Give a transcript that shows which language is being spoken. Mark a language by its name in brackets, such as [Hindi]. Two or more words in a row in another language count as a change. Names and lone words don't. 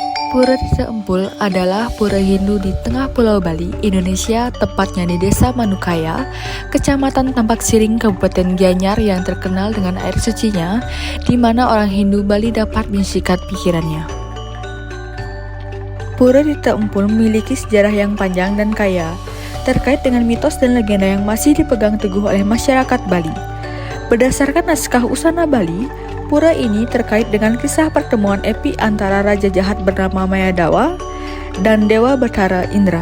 [Indonesian] Pura Tirta Empul adalah pura Hindu di tengah Pulau Bali, Indonesia, tepatnya di Desa Manukaya, Kecamatan Tampak Siring, Kabupaten Gianyar yang terkenal dengan air sucinya, di mana orang Hindu Bali dapat menyisikat pikirannya. Pura Tirta Empul memiliki sejarah yang panjang dan kaya, terkait dengan mitos dan legenda yang masih dipegang teguh oleh masyarakat Bali. Berdasarkan naskah Usana Bali, pura ini terkait dengan kisah pertemuan epik antara raja jahat bernama Mayadawa dan Dewa Bathara Indra.